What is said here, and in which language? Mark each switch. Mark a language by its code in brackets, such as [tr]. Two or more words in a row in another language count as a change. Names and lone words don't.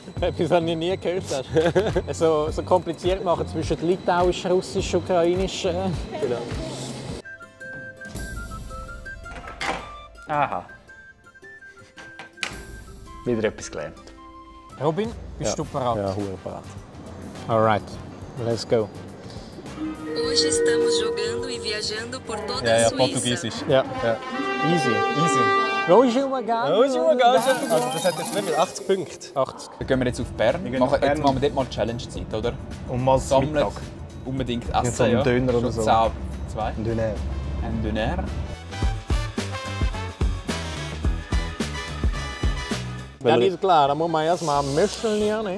[de] Etwas, was ich nie gehört habe. so kompliziert machen zwischen Litauisch, Russisch, Ukrainisch. Genau. Aha. Wieder etwas gelernt. Robin, bist du bereit? Ja, bereit. [en] Alright, let's go. [pt] Hoje estamos jogando e viajando por toda a [de] Ja, [pt] Suíça. [de] Portugiesisch. Ja. Ja. Easy. Easy. Also das hat jetzt nicht 80 Punkte. 80. Dann gehen wir jetzt auf Bern. Jetzt machen wir dort mal Challenge-Zeit, oder? Und mal Sammelt Mittag. unbedingt Jetzt essen, so einen ja. Döner oder Schon so. 10, 2. Ein Döner. Ein Döner. Ja, ist klar, da muss man erstmal Mischeln nehmen.